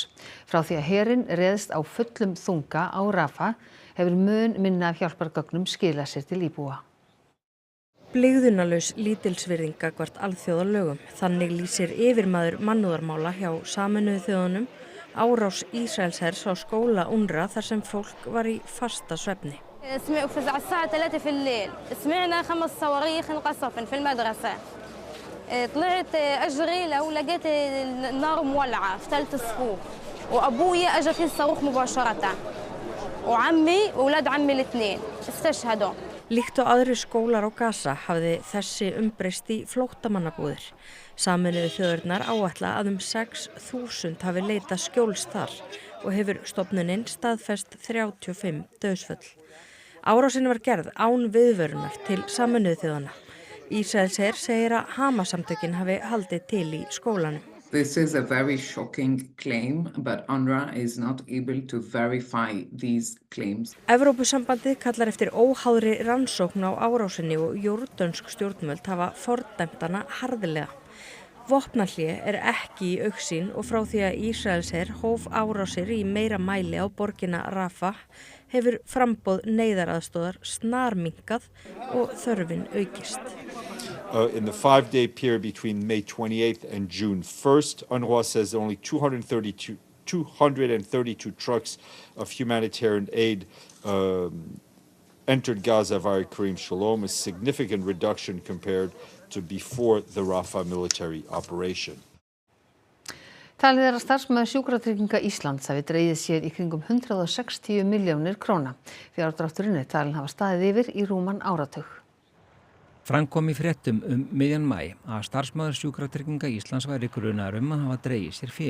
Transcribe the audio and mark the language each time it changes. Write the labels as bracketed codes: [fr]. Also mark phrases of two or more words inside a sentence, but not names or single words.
[is] Frá því að herinn réðst á fullum þunga á Rafah hefur mun minna af hjálpargögnum skilað sér til íbúa. Blygðunarlaus lítilsvirðing gagnvart alþjóðalögum. Þannig lýsir yfirmaður mannúðarmála hjá Sameinuðu þjóðunum árás Ísraelshers á skóla UNRWA þar sem fólk var í fasta svefni. [ar] فزع الساعة 3 في الليل سمعنا 5 صواريخ انقصفن في المدرسة طلعت أجري لو لقيت النار مولعة في 3 صفوف وأبويا أجى في الصاروخ مباشرة وعمي وولاد عمي الاثنين استشهدوا. [is] Líkt og aðrir skólar á Gaza hafði þessi umbreyst í flóttamannabúðir. Sameinuðu þjóðirnar áætla að 6.000 hafi leitað skjóls þar og hefur stofnunin staðfest 35 dauðsföll. Árásin var gerð án viðvörunar til Sameinuðu þjóðanna. Ísraelsher segir að Hamas-samtökin hafi haldið til í skólanum. [en] This is a very shocking claim, but UNRWA is not able to verify these claims. [is] Evrópusambandið kallar eftir óháðri rannsókn á árásinni og jórdansk stjórnvöld hafa fordæmt hana harðilega. Vopnahlé er ekki í augsýn og frá því að Ísraelsher hóf árásir í meira mæli á borgina Rafah hefur framboð neyðaraðstoðar snarminnkað og þörfin aukist. [en] In the 5-day period between May 28th and June 1st, UNRWA says only 232 trucks of humanitarian aid entered Gaza via Karim Shalom, a significant reduction compared to before the Rafah military operation. [is] Talið er að starfsmaður Sjúkratrygginga Íslands hafi dregið sér í kringum 160 milljónir króna. Fjárdrátturinn er talinn hafa staðið yfir í rúman áratug. Fram kom í fréttum miðjan maí að starfsmaður Sjúkratrygginga Íslands væri grunaður að hafa dregið sér fé.